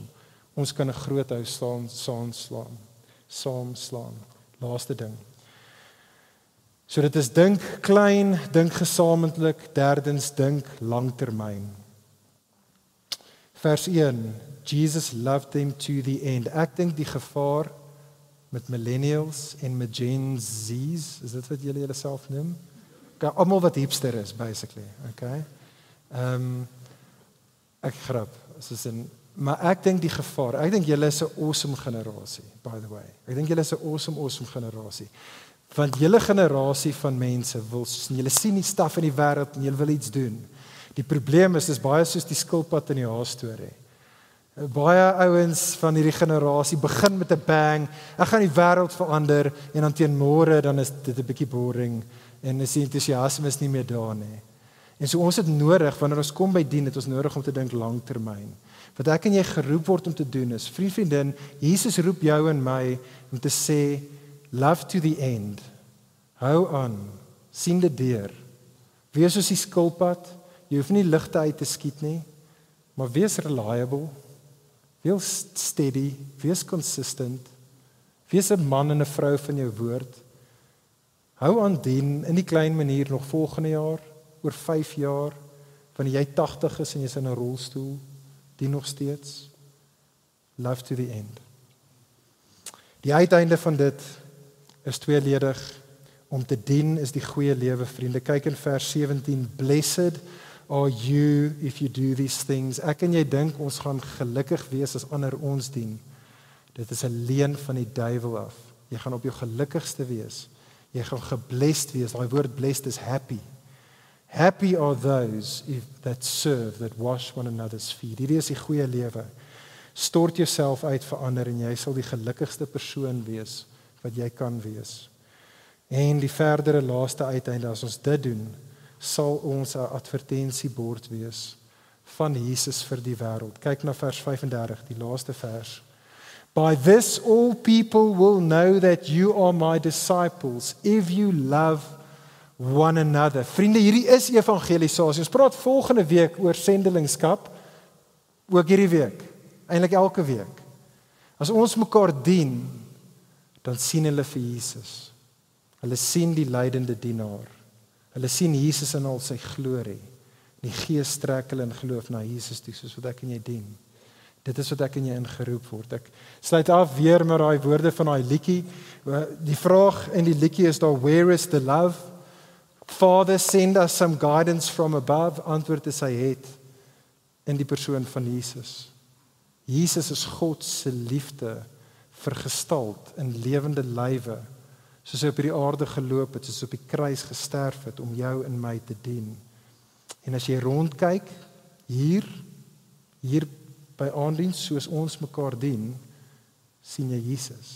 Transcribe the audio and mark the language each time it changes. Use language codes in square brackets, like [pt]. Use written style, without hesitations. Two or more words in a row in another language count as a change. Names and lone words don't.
[af] Ons kan 'n groot huis saam slaan. Laaste ding. So dit is dink klein, dink gesamentlik, derdens dink langtermyn. [en] Vers 1, Jesus loved them to the end. [af] Ek dink die gevaar met millennials en met Gen Z's, is dit wat julle self noem? Okay, almal wat hipster is, basically. Okay? Ek grap, maar ek dink die gevaar, ek dink julle is 'n awesome generasie, [en] by the way. [af] Ek dink julle is 'n awesome generasie. Want julle generasie van mense julle sien die staf in die wêreld en julle wil iets doen. Die probleem is baie soos die skilpad in die haas-storie. Baie ouens van hierdie generasie begin met 'n bang, ek gaan die wêreld verander en dan teen môre dan is dit 'n bietjie boring en is die entoesiasme is nie meer daar nie. En so ons het nodig, wanneer ons kom by dien, het ons nodig om te dink langtermyn. Wat ek en jy geroep word om te doen is, vriendin, Jesus roep jou en my om te sê, [en] love to the end. [af] Hou aan, sien dit deur. Wees soos die skilpad, jy hoef nie ligte uit te skiet nie, maar wees reliable, wees steady, wees consistent, wees 'n man en 'n vrou van jou woord. Hou aan dien in die klein manier nog volgende jaar, oor 5 jaar, wanneer jy 80 is en jy's in 'n rolstoel, dien nog steeds. [en] Love to the end. [af] Die uiteinde van dit is tweeledig. Om te dien is die goeie lewe, vriende. Kyk in vers 17, [en] blessed are you if you do these things. [af] Ek en jy dink ons gaan gelukkig wees as ander ons dien. Dit is 'n leuen van die duiwel af. Jy gaan op jou gelukkigste wees. Jy gaan geblessed wees. Daai woord blessed is happy. [en] Happy are those that serve, that wash one another's feet. [af] Hierdie is die goeie lewe. Stort jouself uit vir ander en jy sal die gelukkigste persoon wees wat jy kan wees. En die verdere laaste uiteinde, as ons dit doen, sal ons 'n advertensiebord wees van Jesus vir die wêreld. Kyk na vers 35, die laaste vers. [en] By this all people will know that you are my disciples, if you love one another. [af] Vriende, hierdie is evangelisasie. Ons praat volgende week oor sendelingskap, ook hierdie week, eintlik elke week. As ons mekaar dien, dan sien hulle vir Jesus. Hulle sien die lydende dienaar. Hulle sien Jesus in al sy glorie. Die Gees trek hulle in geloof na Jesus toe, soos wat ek en jy dien. Dit is wat ek en jy ingeroep word. Ek sluit af weer met daai woorde van daai liedjie. Die vraag in die liedjie is daar, [en] where is the love? Father, send us some guidance from above. [af] Antwoord is hy het in die persoon van Jesus. Jesus is God se liefde vergestalt in lewende lywe, soos hy op hierdie aarde geloop het, soos op die kruis gesterf het om jou en my te dien. En as jy rondkyk hier by aanddiens, soos ons mekaar dien, sien jy Jesus.